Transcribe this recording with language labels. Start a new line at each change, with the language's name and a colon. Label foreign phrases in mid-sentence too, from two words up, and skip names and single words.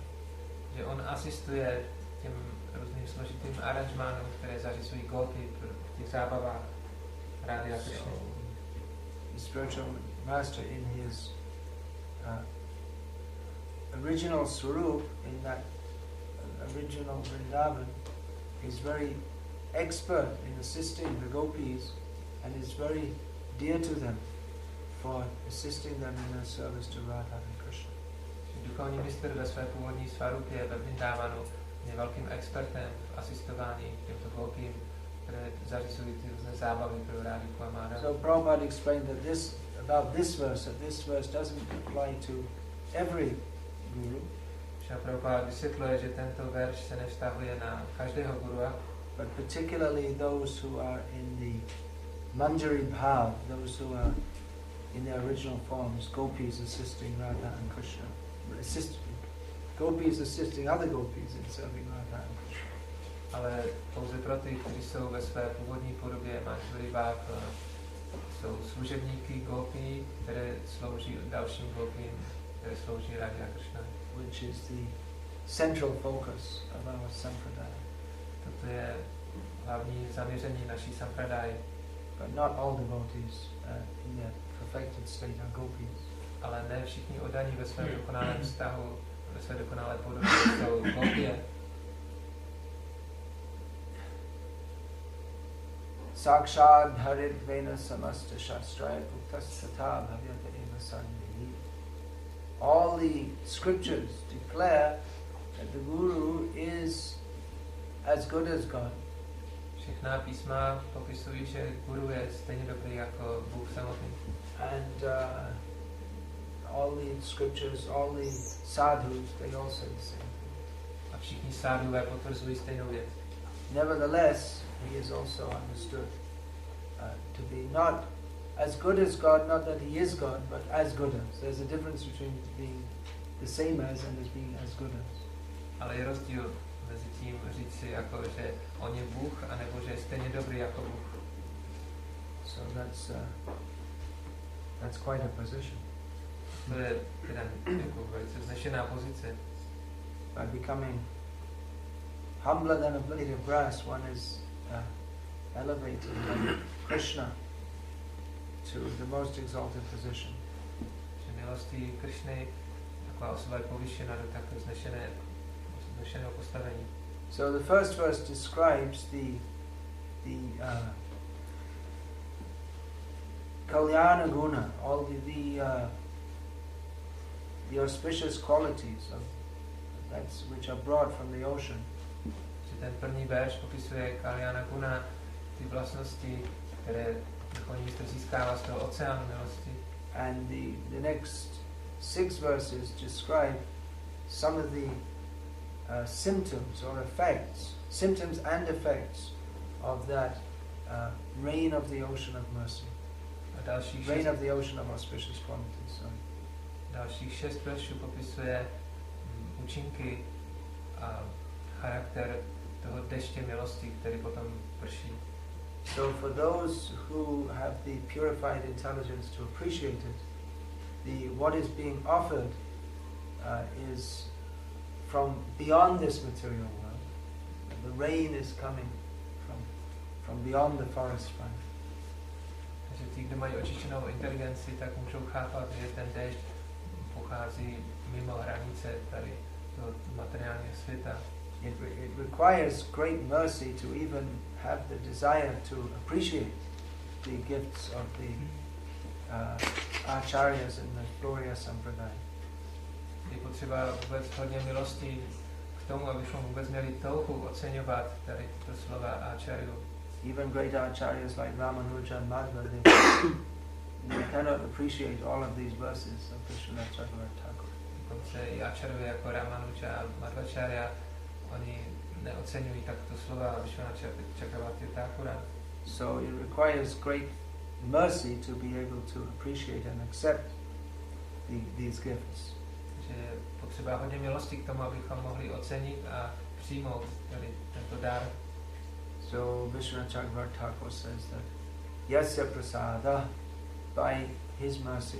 Czech: Že on asistuje těm různým složitým aranžmánům, které zařizují gopi v těch zábavách Radhy a Krishny.
English: The spiritual master in his original swarup, in that original Vrindavan, is very expert in assisting the gopis and is very dear to them for assisting them in their service to Radha and Krishna.
Czech: Duchovní mistr ve své původní svarupě ve Vrindavanu je velkým expertem v asistování těmto gopím, které zařizují ty různé zábavy pro Radhiku a Madhavu.
English: So Prabhupada explained that this verse doesn't apply to every guru.
Czech: Prabhupada vysvětluje, že tento verš se nevztahuje na každého gurua,
English: but particularly those who are in the
Sanskrit: मञ्जरी भाव,
English: those who are in their original forms, gopis assisting Radha and Krishna. Gopis assisting other gopis in serving Radha and Krishna.
Czech: Ale pouze pro ty, kteří jsou ve své původní podobě
Sanskrit: मञ्जरी भाव,
Czech: jsou služebníky gopí, které slouží dalším gopím, které slouží Radha a Krishna.
English: Which is the central focus of our sampradaya.
Czech: Toto je hlavní zaměření naší sampradaya.
English: But not all devotees in their perfected state are gopis.
Czech: Ale ne všichni oddaní ve svém dokonalém vztahu, ve své dokonalé podobě jsou gopie.
Sanskrit: साक्षाद्धरित्वेन समस्त शास्त्रैर् उक्तस् तथा भाव्यत एव सद्भिः.
English: All the scriptures declare that the Guru is as good as God.
Czech: Všechna písma popisují, že guru je stejně dobrý jako Bůh samotný.
English: And all the scriptures, all the sadhus, they all say the same thing.
Czech: A všichni sadhuvé potvrzují stejnou věc.
English: Nevertheless, he is also understood to be not as good as God, not that he is God, but as good as. There's a difference between being the same as and as being as good as.
Czech: Ale je rozdíl mezi tím říct si, jako, že on je Bůh, anebo že je stejně dobrý jako Bůh.
English: So that's quite a position.
Czech: To je teda jako velice vznešená pozice.
English: By becoming humbler than a blade of grass, one is elevated by Krishna to the most exalted position.
Czech: Že milostí Krishny taková osoba je povyšena do takto vznešeného postavení.
English: So the first verse describes the
Sanskrit: कल्याण गुण,
English: all the auspicious qualities of which are brought from the ocean.
Czech: Ten první verš popisuje
Sanskrit: कल्याण गुण,
Czech: ty vlastnosti, které duchovní mistr získává z toho oceánu milosti.
English: And the next 6 verses describe some of the symptoms or effects, symptoms and effects of that rain of the ocean of mercy. Rain of the ocean of auspicious qualities.
Czech: Dalších 6 veršů popisuje účinky a charakter toho deště milosti, který potom prší.
English: So for those who have the purified intelligence to appreciate it, what is being offered is from beyond this material world. the rain is coming from beyond the forest fire.
Czech: Takže ti, kdo mají očištěnou inteligenci, tak můžou chápat, že ten déšť pochází mimo hranice tady toho materiálního světa.
English: It requires great mercy to even have the desire to appreciate the gifts of the acharyas in the Gloria Sampradaya.
Czech: Je potřeba vůbec hodně milosti k tomu, abychom vůbec měli touhu oceňovat tady tyto slova acharyu.
English: Even great acharyas like Ramanuja and Madhva, they cannot appreciate all of these verses of Vishwanath Chakravarti.
Czech: Dokonce i acharyové jako Ramanuja a Madhvacharya, oni neoceňují takto slova Vishwanath Chakravarti Thakura.
English: So it requires great mercy to be able to appreciate and accept these gifts.
Czech: Takže je potřeba hodně milosti k tomu, abychom mohli ocenit a přijmout tady tento dar.
English: So Vishwanath Chakravarti Thakur says that
Sanskrit: यस्य प्रसाद,
English: by his mercy,